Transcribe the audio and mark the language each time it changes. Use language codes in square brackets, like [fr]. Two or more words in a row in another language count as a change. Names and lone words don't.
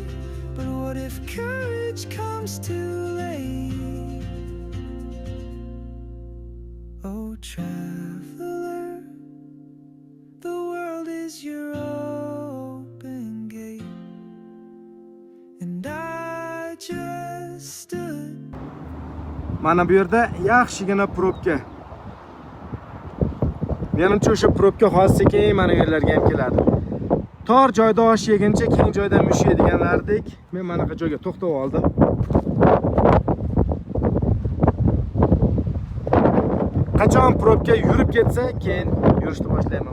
[en] But what if courage comes too late? Oh, traveler, the world is your open gate, and I just stood. [uz] Mana bu yerda yaxshigina probka. Menimcha o'sha probka hozir mana bu yerlarga ham keladi. Tor joyda osh yeguncha keng joyda mush deganlardek, men mana bu joyga to'xtab oldim. Qachon probka yurib ketsa, keyin yurishni boshlayman.